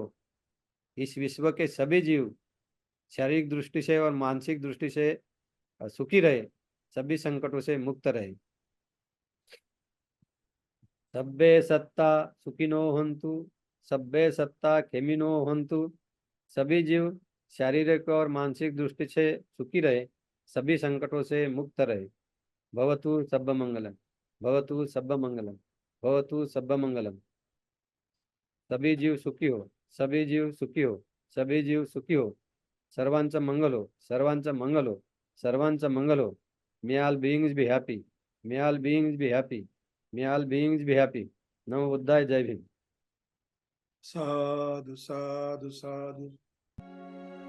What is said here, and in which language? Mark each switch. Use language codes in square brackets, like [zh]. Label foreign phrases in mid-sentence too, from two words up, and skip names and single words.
[hi] इस विश्व के सभी जीव शारीरिक दृष्टि से और मानसिक दृष्टि से सुखी रहे, सभी संकटों से मुक्त रहे। [pi] सब्बे सत्ता सुखिनो हंतु, सब्बे सत्ता खेमिनो हंतु। [hi] सभी जीव शारीरिक और मानसिक दृष्टि से सुखी रहे, सभी संकटों से मुक्त रहे। [pi] भवतु सब्ब मंगलम, भवतु सब्ब मंगलम, भवतु सब्ब मंगलम। [hi] सभी जीव सुखी हो, सभी जीव सुखी हो, सभी जीव सुखी हो। [mr] सर्वांचं मंगल हो, सर्वांचं मंगल हो, सर्वांचं मंगल हो। [en] May all beings be happy, may all beings be happy, may all beings be happy. [hi] नमो बुद्धाय, जय भीम। साधु साधु साधु।